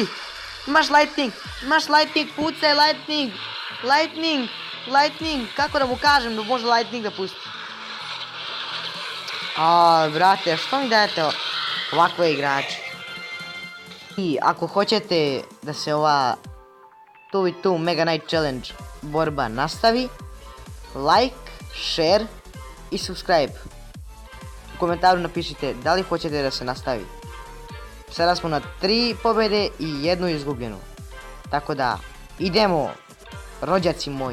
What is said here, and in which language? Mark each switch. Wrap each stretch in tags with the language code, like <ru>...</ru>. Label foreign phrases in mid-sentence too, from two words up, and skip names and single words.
<bs>Imaš lightning, pucaj lightning. Kako da mu kažem da može lightning da pusti? Brate, što mi dajete ovakve igrače? I ako hoćete da se ova 2v2 Mega Knight Challenge borba nastavi,</bs> <en>like, share i subscribe.</en> <bs>U komentaru napišite da li hoćete da se nastavi. Sada smo na 3 pobjede i 1 izgubljenu. Tako da, idemo, rođaci moji.</bs>